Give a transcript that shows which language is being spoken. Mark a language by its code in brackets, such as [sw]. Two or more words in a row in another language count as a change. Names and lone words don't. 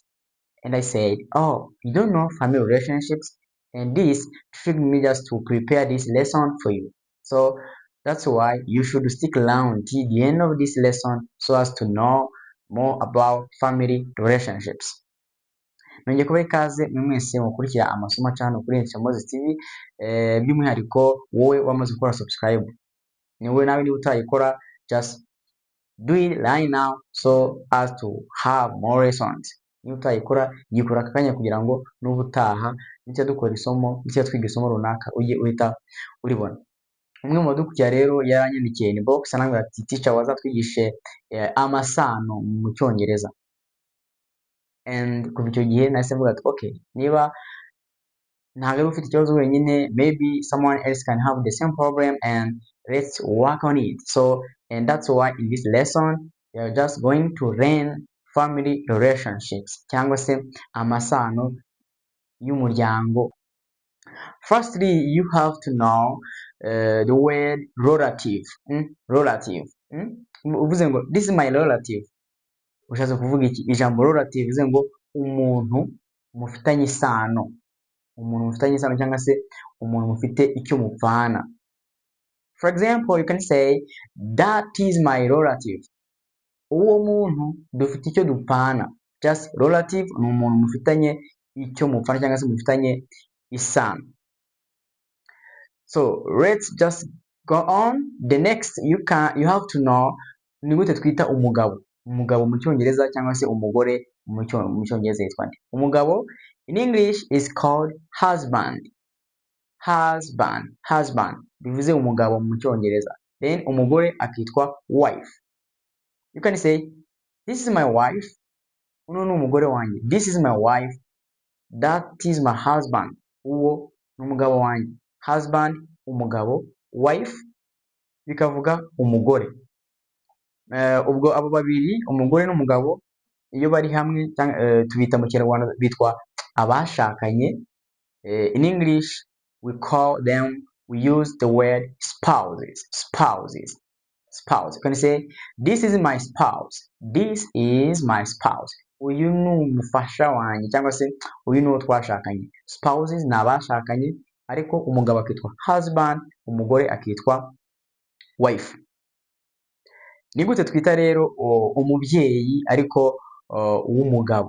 [en] And I said, "Oh, you don't know family relationships?" And this triggered me just to prepare this lesson for you. So that's why you should stick around till the end of this lesson so as to know more about family relationships. [rw] Nongeye kubaha ikaze mwe mwese mukurikira amasomo aca hano kuri Nshamuzi TV, by'umwihariko wowe wamaze gukora subscribe. Ni wowe nawe niba utayikora, [en] just do it right now so as to have more lessons. [rw] Niba utayikora yikora aka kanya kugira ngo n'ubutaha nicyo dukora isomo nicyo twiga isomo runaka ujye uhita uribona. Umwe mu badukurikira rero yaranyandikiye inbox anambwira ati teacher wazatwigishe amasano mu cyongereza, and kuva icyo gihe nahise mvuga ati okay, niba ntabwo ari ufite ikibazo wenyine, [en] maybe someone else can have the same problem and let's work on it. So and that's why in this lesson we are just going to learn family relationships [rw] cyangwa se amasano y'umuryango. [en] Firstly, you have to know the word relative. Relative. [rw] Uvuze ngo [en] this is my relative, [rw] ushatse kuvuga iki? Ijambo relative bivuze ngo umuntu mufitanye isano, umuntu mufitanye isano cyangwa se umuntu mufite icyo mupfana. [en] For example, you can say that is my relative. [rw] Uwo muntu dufite icyo dupfana. [en] Just relative [rw] ni umuntu mufitanye icyo mupfana cyangwa se mufitanye isano. [en] So let's just go on. The next you have to know [rw] ni gute twita umugabo. Umugabo mu cyongereza cyangwa se umugore mu cyongereza yitwa nde? [en] Umugabo in English is called husband. [rw] Husband bivuze umugabo mu cyongereza. Then umugore akitwa wife. [en] You can say this is my wife. [rw] Uno ni umugore wanjye. [en] This is my wife. That is my husband. [rw] Uwo ni umugabo wanjye. Husband umugabo, wife bikavuga umugore. Ubwo abo babiri umugore n'umugabo iyo bari hamwe tubita mu Kinyarwanda bitwa abashakanye. [en] In English we use the word spouses. You can say this is my spouse. This is my spouse. [rw] Uyu ni umufasha wanjye cyangwa se uyu ni uwo twashakanye. Spouses ni abashakanye, ariko umugabo akitwa husband, umugore akitwa wife. Ni gute twita rero umubyeyi ariko w'umugabo?